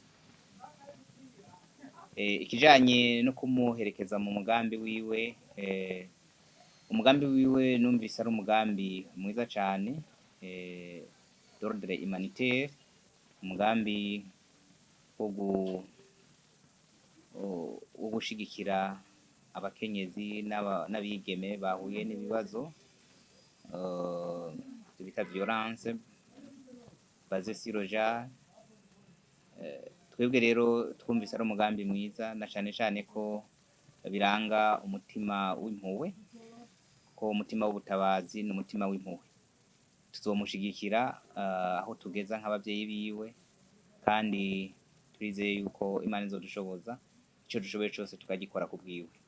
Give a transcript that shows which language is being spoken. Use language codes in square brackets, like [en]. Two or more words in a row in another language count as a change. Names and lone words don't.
[rn] Ikijanye no kumuherekeza mu mugambi wiwe, umugambi wiwe numvise ari umugambi mwiza cyane, [fr] d'ordre humanitaire, [rn] umugambi wo gushigikira abakenyezi n'abigeme bahuye n'ibibazo bita [fr] violence basée sur le genre. [rn] Twebwe rero twumvise ari umugambi mwiza, na cyane ko biranga umutima w'impuhwe, ko umutima w'ubutabazi n'umutima w'impuhwe. Tuzomushigikira aho tugeza nk'ababyeyi biwe, kandi turizeye yuko Imana izodushoboza icyo dushoboye cyose tukagikora ku bwiwe.